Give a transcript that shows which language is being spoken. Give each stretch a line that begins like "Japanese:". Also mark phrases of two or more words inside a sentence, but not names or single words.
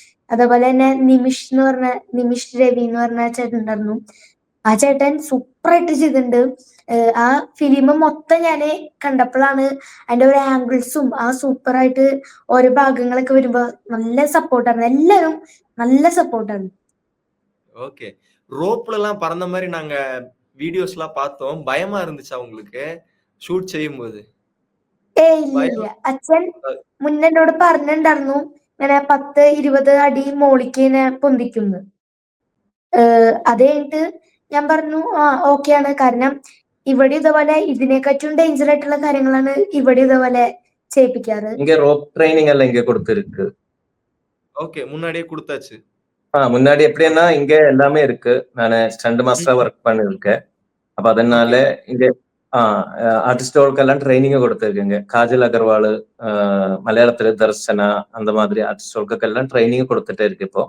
Malayalam: അതേപോലെ തന്നെ നിമിഷ് രവി എന്ന് പറഞ്ഞ ചേട്ടൻ ഉണ്ടായിരുന്നു. ആ ചേട്ടൻ സൂപ്പറായിട്ട് ചെയ്തിട്ടുണ്ട്. ആ ഫിലിം മൊത്തം ഞാന് കണ്ടപ്പോഴാണ് അതിന്റെ ഒരു ആംഗിൾസും ആ സൂപ്പറായിട്ട് ഓരോ ഭാഗങ്ങളൊക്കെ വരുമ്പോ നല്ല സപ്പോർട്ടാണ്. എല്ലാരും നല്ല സപ്പോർട്ടാണ്.
Tamil: ஓகே. ரோப்லலாம் பறந்த மாரி நாங்க வீடியோஸ்லாம் பார்த்தோம். பயமா இருந்துச்சா உங்களுக்கு? ஷூட் செய்யும்போது?
Malayalam: ഇല്ലില്ല.
Tamil: பயம்
Malayalam: അച്ഛൻ മുന്നേ എന്നോട് പറഞ്ഞിട്ടുണ്ടായിരുന്നു ഇങ്ങനെ 10-20 അടി മോളിക്ക് ഇങ്ങനെ പൊന്തിക്കുന്ന്. അത് കഴിഞ്ഞിട്ട് ഞാൻ പറഞ്ഞു ഓക്കെയാണ്. കാരണം ഇവിടെ ഇതേപോലെ ഇതിനെക്കാട്ടും ഡേഞ്ചർ ആയിട്ടുള്ള കാര്യങ്ങളാണ് ഇവിടെ ഇതേപോലെ ചെയ്യിപ്പിക്കാറ്.
Tamil: இங்க
English: rope training
Tamil: எல்லாம் இங்க கொடுத்திருக்கு. ஓகே. முன்னாடியே குடுத்தாச்சு. முன்னாடி எப்படின்னா இங்க எல்லாமே இருக்கு. நானு
English: stunt mastera
Tamil: ஒர்க் பண்ணிருக்கேன். அப்ப அதனால ஓகே. இங்க ஆர்டிஸ்டுகளுக்கெல்லாம் ட்ரைனிங் கொடுத்திருக்குங்க. காஜல் அகர்வால், மலையாளத்துல தர்சனா, அந்த மாதிரி ஆர்டிஸ்டுகளுக்கெல்லாம் ட்ரைனிங் கொடுத்துட்டே இருக்கு இப்போ.